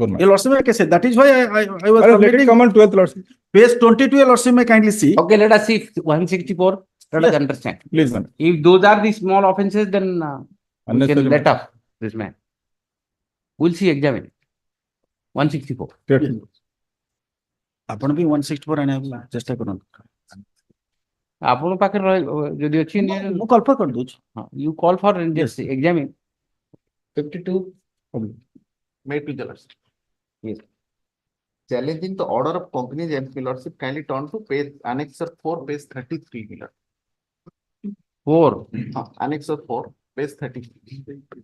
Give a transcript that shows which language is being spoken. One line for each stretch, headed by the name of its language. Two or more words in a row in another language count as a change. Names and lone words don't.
English: Lordship, like I said, that is why I was. Let it come on 12th, Lordship. Page 22, Lordship, may kindly see. Okay, let us see 164. Let us understand. Please, ma'am. If those are the small offences, then we can let up this man. We'll see, examine. 164.
Odia: ଆପଣ ବି 164 ଆଣିବାକୁ ଚେଷ୍ଟା କରନ୍ତୁ ଆପଣଙ୍କ ପାଖରେ ଯଦି ଅଛି ମୁଁ
English: call for
Odia: କରିଦଉଛି
English: you call for and just examine 52 made to the lordship. Yes. Challenging the order of cognizance, lordship, kindly turn to page annexure 4, page 33. 4. Annexure 4, page 33.